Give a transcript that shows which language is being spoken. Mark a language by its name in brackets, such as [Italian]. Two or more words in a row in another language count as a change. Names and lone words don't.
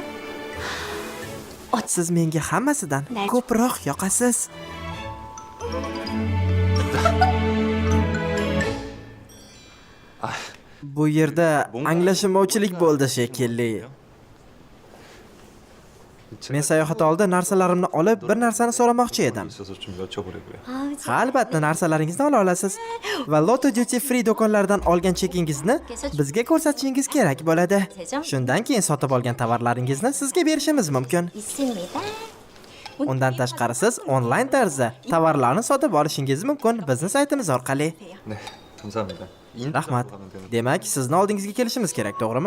[Uzbek] Siz menga hammasidan ko'proq yoqasiz. Bu yerda anglashilmovchilik bo'ldi shekilli. Men sayohat oldi narsalarimni olib bir narsani so'ramoqchi edim. [Korean] 있어서 좀 여쭤보려고요. 아, [Uzbek] Albatta narsalaringizni ola olasiz va Lotto Duty Free do'konlaridan olgan chekingizni bizga ko'rsatishingiz kerak bo'ladi. Shundan keyin sotib olgan tovarlaringizni sizga berishimiz mumkin. [Korean] 있습니다. [Uzbek] Undan tashqari siz onlayn tarzda tovarlarni sotib olishingiz mumkin bizning saytimiz orqali. [Korean] 네, 감사합니다. [Uzbek] Rahmat. Demak, sizni oldingizga kelishimiz kerak, to'g'rimi?